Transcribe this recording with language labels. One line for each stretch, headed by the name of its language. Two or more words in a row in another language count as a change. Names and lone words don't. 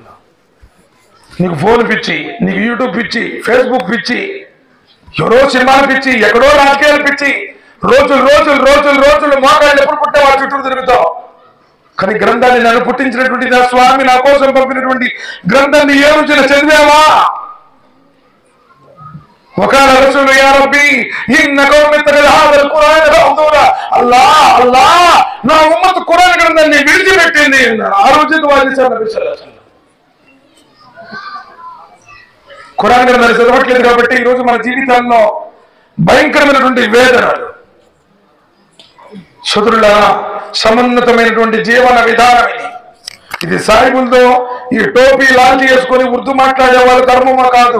Telugu: నీకు ఫోన్ పిచ్చి, నీకు యూట్యూబ్ పిచ్చి, ఫేస్బుక్ పిచ్చి, ఎవరో సినిమాలు పిచ్చి, ఎక్కడో రాజకీయాలు పిచ్చి, రోజులు మోకాళ్ళు ఎప్పుడు పుట్టే వాళ్ళ చుట్టూ తిరుగుతావు. కానీ గ్రంథాన్ని నన్ను పుట్టించినటువంటి నా స్వామి నా కోసం పంపినటువంటి గ్రంథాన్ని ఏ రోజున చదివావా?
Arabic: وقال رسول يا ربي إن قوم اتخذوا هذا القرآن مهجورا.
Telugu: అల్లాహ్ నా ఉమ్మత్ ఖురాన్ గ్రంథాన్ని విడిచిపెట్టింది అన్నారు. ఆ రోజు నబీ
Arabic: صلى الله عليه وسلم
Telugu: ఖురాన్ గ్రంథాన్ని చదవట్లేదు కాబట్టి ఈరోజు మన జీవితాల్లో భయంకరమైనటువంటి వేదనలు. సోదరులారా, సమున్నతమైనటువంటి జీవన విధానం ఇది సాయిబులతో ఈ టోపీ లాంటి చేసుకొని ఉర్దూ మాట్లాడే వాళ్ళ ధర్మమా కాదు.